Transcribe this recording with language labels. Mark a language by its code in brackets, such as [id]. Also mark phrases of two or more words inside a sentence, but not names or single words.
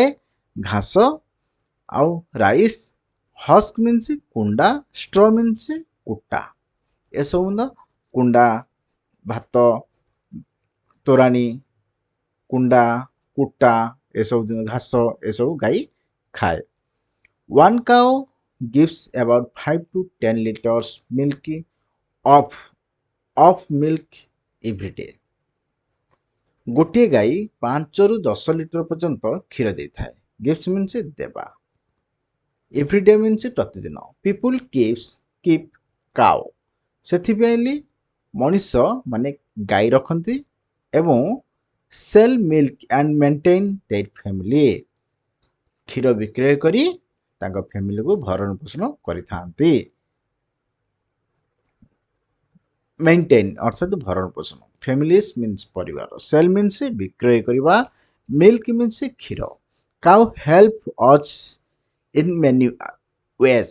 [or] ଘାସ ଆଉ [en] rice, husk means [or] କୁଣ୍ଡା, [en] straw means [or] କୁଟା। ଏସବୁ ମଧ୍ୟ କୁଣ୍ଡା, ଭାତ, ତୋରାଣୀ, କୁଣ୍ଡା, କୁଟା, ଏସବୁ ଘାସ ଏସବୁ ଗାଈ ଖାଏ। [en] one cow gives about 5 to 10 liters milk of milk every day. [or] ଗୋଟିଏ ଗାଈ 5ରୁ 10 ଲିଟର ପର୍ଯ୍ୟନ୍ତ କ୍ଷୀର ଦେଇଥାଏ। [en] gift means [or] ଦେବା। [en] every day means [or] ପ୍ରତିଦିନ। [en] people keep cow, [or] ସେଥିପାଇଁ ମଣିଷ ମାନେ ଗାଈ ରଖନ୍ତି ଏବଂ [en] sell milk and maintain their family. [or] କ୍ଷୀର ବିକ୍ରୟ କରି ତାଙ୍କ ଫ୍ୟାମିଲିକୁ ଭରଣ ପୋଷଣ କରିଥାନ୍ତି। ମେଣ୍ଟେନ୍ ଅର୍ଥାତ୍ ଭରଣ ପୋଷଣ। [en] families means [or] ପରିବାର। [en] sell means [or] ବିକ୍ରୟ କରିବା। [en] milk means କ୍ଷୀର। cow help us in many ways.